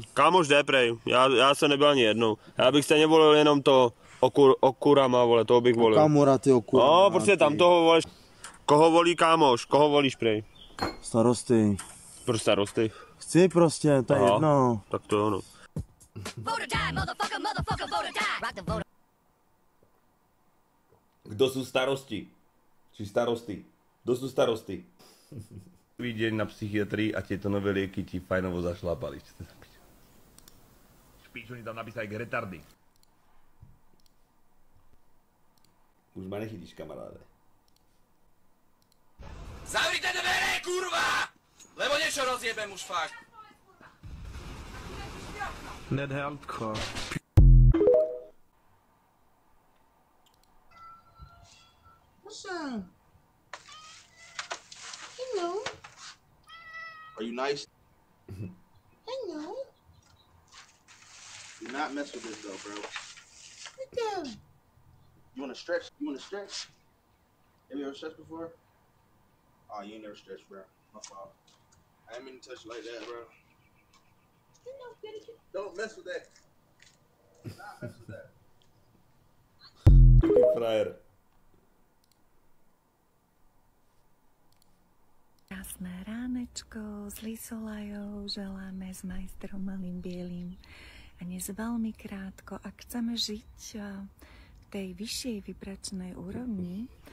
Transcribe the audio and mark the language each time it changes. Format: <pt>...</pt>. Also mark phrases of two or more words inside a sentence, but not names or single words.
<cs>Kámoš, jde prej, já jsem nebyl ani jednou. Já bych stejně volil jenom to Okurama, vole, toho bych volil. Okamura, ty Okurama. No, prostě tam toho volíš. Koho volí kámoš? Koho volíš, prej? Starosty. Pro starosty. Chci prostě, to je jedno. Tak to ono.</cs> <sk>Kdo sú starosti? Či starosty? Kto sú starosty? Deň na psychiatrii a tieto nové lieky ti fajnovo zašlápali. Špíč, oni tam napísali retardy. Už ma nechytíš, kamaráde. Zavrite dvere, kurva! Lebo niečo rozjebem už fakt. Ned Heldko.</sk> <en>What's up? Hello. Are you nice? Hello. Do not mess with this though, bro. What the? You wanna stretch? Have you ever stretched before? Oh, you ain't never stretched, bro. My fault. I ain't mean to touch you like that, bro. Don't mess with that. Do not mess with that.</en> <sk>Taký frajer. Krásne ránečko s Lisolajou želáme s majstrom Malým Bielým. A dnes veľmi krátko, ak chceme žiť v tej vyššej vibračnej úrovni.</sk>